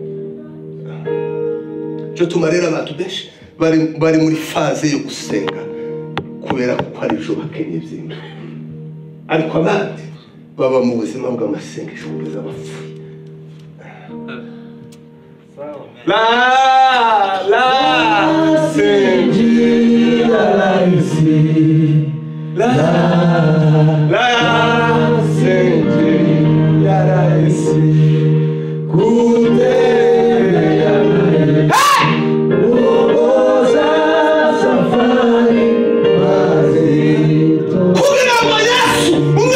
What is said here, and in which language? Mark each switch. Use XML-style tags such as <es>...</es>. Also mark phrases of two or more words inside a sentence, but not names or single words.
<rw>Cyo tumarira abantu benshi bari muri faze yo gusenga kubera ko ari byo bakenye byinshi, ariko abandi baba mu buzima bw'amasengesho kugeza bapfuye.</rw> <sw>Sinjia rahisi, sinjia rahisi kutembea na Yesu, kuongoza safari mazito.</sw> <rw>Kugira ngo Yesu</rw>